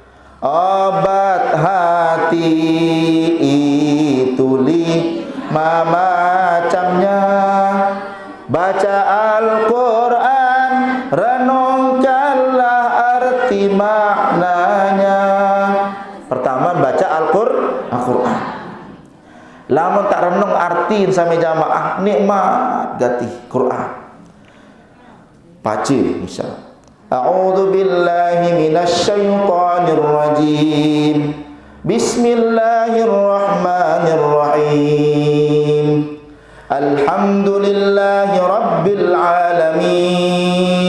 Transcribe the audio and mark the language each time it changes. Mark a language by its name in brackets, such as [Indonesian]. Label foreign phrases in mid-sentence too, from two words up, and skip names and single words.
[Indonesian] Obat hati itu lima macamnya. Baca Al-Quran, renungkanlah arti maknanya. Pertama baca Al-Quran. Lamun tak renung arti sampai jamaah nikmat gati Quran. Baca misal [Arabic] أعوذ بالله من الشيطان الرجيم. بسم الله الرحمن الرحيم. الحمد لله رب العالمين.